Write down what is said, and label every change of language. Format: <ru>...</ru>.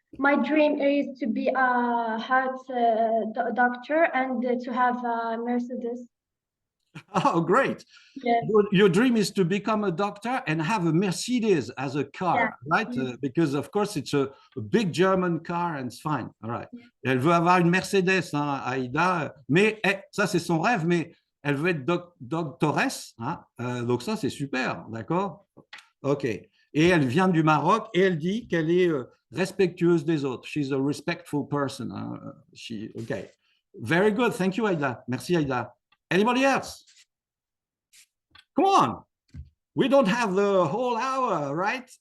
<en>My dream is to be a heart doctor and to have a Mercedes. Oh, great. Yes. Your dream is to become a doctor and have a Mercedes as a car, right? Because, of course, it's a big German car and it's fine. All right.</en> <fr>Elle veut avoir une Mercedes, hein, Aïda. Mais ça, c'est son rêve, mais elle veut être doctoresse. Hein? Donc, ça, c'est super. D'accord? OK. Et elle vient du Maroc et elle dit qu'elle est respectueuse des autres.</fr> <en>She's a respectful person. Hein? OK. Very good. Thank you, Aïda. Merci, Aïda. Anybody else? Come on. We don't have the whole hour, right?</en>